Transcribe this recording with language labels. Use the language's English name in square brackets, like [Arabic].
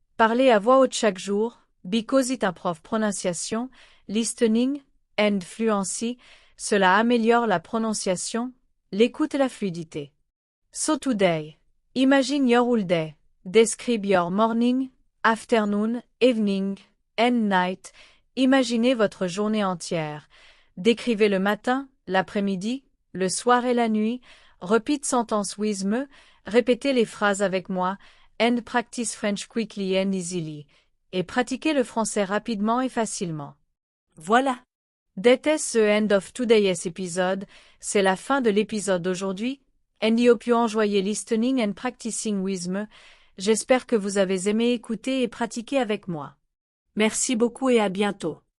[French] Parlez à voix haute chaque jour, [English] because it improves pronunciation, listening, and fluency, [French] cela améliore la prononciation, l'écoute et la fluidité. [English] So today, imagine your whole day. Describe your morning, afternoon, evening, and night. [French] Imaginez votre journée entière. Décrivez le matin, l'après-midi, le soir et la nuit. [English] Repeat sentence with me. [French] Répétez les phrases avec moi. [English] And practice French quickly and easily. [French] Et pratiquez le français rapidement et facilement. Voilà. [English] That is the end of today's episode. [French] C'est la fin de l'épisode d'aujourd'hui. [English] And I hope you enjoy listening and practicing with me. [French] J'espère que vous avez aimé écouter et pratiquer avec moi. Merci beaucoup et à bientôt.